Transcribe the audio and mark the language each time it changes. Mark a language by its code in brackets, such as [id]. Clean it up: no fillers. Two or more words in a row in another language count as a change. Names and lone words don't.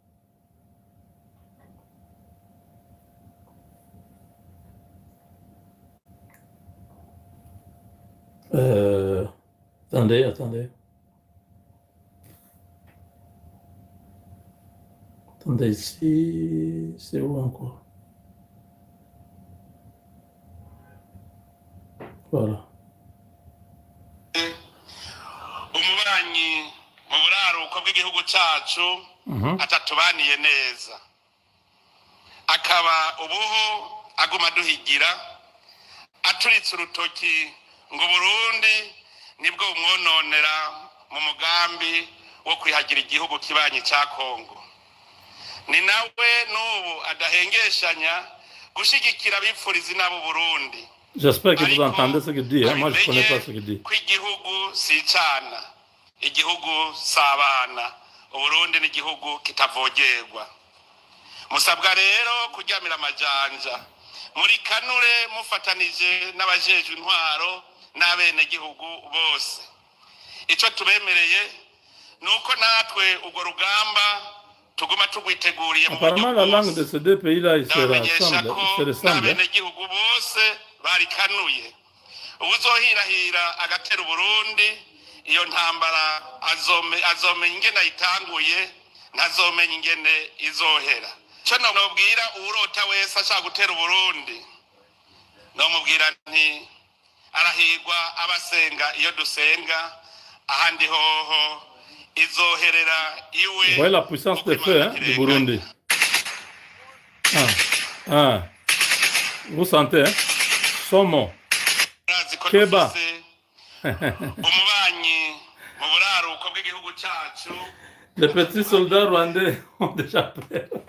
[fr] Attendez. Attendez, ici, c'est où encore? Voilà. [rn] umubanyi mu buraruko bw'igihugu cyacu atatubaniye neza, akaba ubuho aguma duhigira aturitse urutoki ngo Burundi nibwo umwononera mu mugambi wo kwihagira igihugu kibanyi cya Kongo. Ni nawe n'ubu adahengeshanya gushigikira abipfurizi n'abo Burundi. [fr] J'espère que vous entendez ce qu'il dit. Moi, je ne connais pas ce qu'il dit. [rn] Kw'igihugu si icana, igihugu sabana, Uburundi n'igihugu kitavogerwa. Musabwa rero kuryamira amajanja, muri kanure mufatanije n'abajejwe intwaro n'abene gihugu bose. Ico tubemereye nuko natwe urwo rugamba tuguma tugwiteguriye mu [fr] apparemment la langue de ces deux pays-là, ils se ressemblent. [rn] N'abene gihugu bose barikanuye. Ubuzohirahira agatera Burundi, iyo ntambara azomenya ingene ayitanguye, ntazomenya ingene izohera. Cyo nobwira urota wese ashaka gutera Burundi, nomubwira nti arahirwa abasenga iyo dusenga, ahandi hoho izoherera iwe. [fr] Vous voyez la puissance des feux du Burundi. Vous sentez, hein? Somo, Keba. Les petits soldats rwandais ont déjà peur.